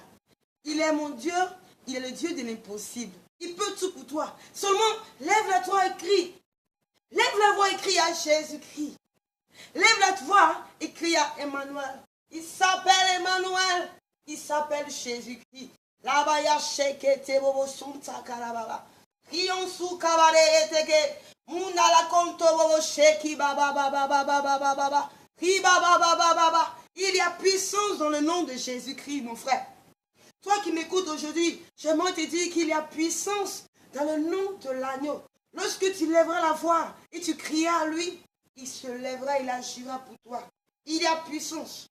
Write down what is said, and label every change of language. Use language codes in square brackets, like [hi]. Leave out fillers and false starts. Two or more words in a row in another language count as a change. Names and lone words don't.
[fr] Il est mon Dieu, il est le Dieu de l'impossible. Il peut tout pour toi. Seulement, lève la voix et crie. Lève la voix et crie à Jésus-Christ. Lève la voix et crie à Emmanuel. Il s'appelle Emmanuel. Il s'appelle Jésus-Christ. Là-bas, il y a Shekete Bobo Sunta Karababa. Rion sou kabare eteke. Muna la konto bobo sheki baba baba baba baba baba. Ri baba baba baba. Il y a puissance dans le nom de Jésus-Christ, mon frère. Toi qui m'écoutes aujourd'hui, j'aimerais te dire qu'il y a puissance dans le nom de l'agneau. Lorsque tu lèveras la voix et tu crieras à lui, il se lèvera, il agira pour toi. Il y a puissance.